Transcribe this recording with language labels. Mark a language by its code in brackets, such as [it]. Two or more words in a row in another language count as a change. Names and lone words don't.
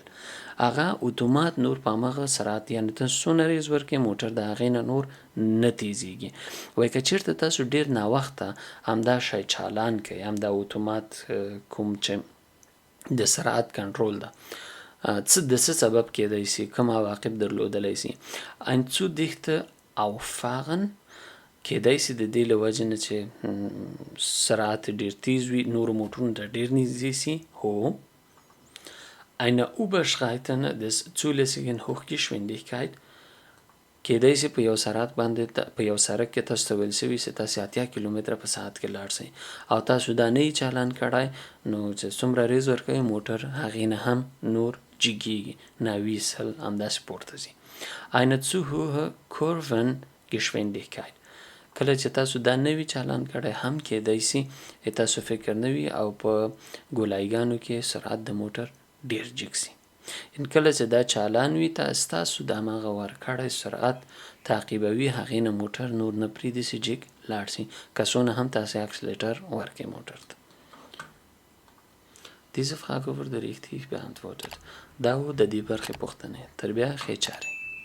[ps] هغه اتومات نور په همغه سرعت یعنې ته څونه ریز ورکې موټر د هغې نه نور نه تیزیږي. وایي که چېرته تاسو ډېر ناوخته همدا شی چالان کوئ، همدا اتومات کوم چې د سرعت کنټرول ده، د څه سبب کېدی سي، کوم عواقب درلودلی سي؟ [de] ein zu dichte Auffahren، [ps] کېدی سي د دې له وجې نه چې سرعت ډېر تیز وي نورو موټرونو ته ډېر نږدې سي. [de] هو eine Überschreiten des zulässigen Hochgeschwindigkeit، [ps] کېدی سي په یو سرعت باندې په یو سړک کې تاسو ته ویل سوي چې تاسو 80 کیلومتره په ساعت کې لاړ شئ او تاسو دا نه یې چالان کړی، نو چې څومره ریز ورکوي موټر هغې نه هم نور جګېږي، ناویسل همداسې پورته ځي. [de] eine zu hohe Kurvengeschwindigkeit، [ps] کله چې تاسو دا نه وي چالان کړی هم کېدی سي تاسو فکر نه وي او په ګولایګانو کې سرعت د موټر ډېر جګ سي. کله چې دا چالان وي تاسو د هماغه ورکړی سرعت تعقیبوي، هغې نه موټر نور نه پرېږدي چې جګ لاړ سي، که څونه هم تاسې اکسلیټر ورکړئ موټر ته. [de] Diese Frage wurde richtig beantwortet. [ps] دا و د دې برخې پوښتنې. تر بیا ښې چارې.